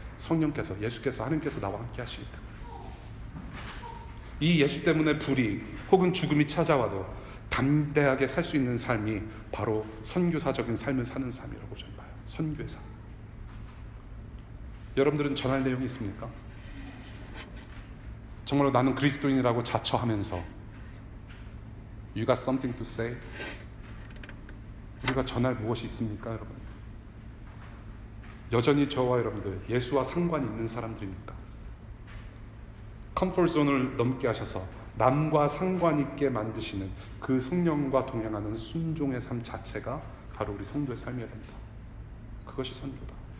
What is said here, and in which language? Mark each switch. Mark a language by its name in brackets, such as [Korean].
[Korean] 성령께서, 예수께서, 하나님께서 나와 함께 하시기 때문에. 이 예수 때문에 불이 혹은 죽음이 찾아와도 담대하게 살 수 있는 삶이 바로 선교사적인 삶을 사는 삶이라고 저는 봐요. 선교의 삶. 여러분들은 전할 내용이 있습니까? 정말로 나는 그리스도인이라고 자처하면서 [English] You got something to say? [Korean] 우리가 전할 무엇이 있습니까, 여러분? 여전히 저와 여러분들 예수와 상관이 있는 사람들입니까? 컴포트 존을 넘게 하셔서 남과 상관 있게 만드시는 그 성령과 동행하는 순종의 삶 자체가 바로 우리 성도의 삶이어야 됩니다. 그것이 선교다.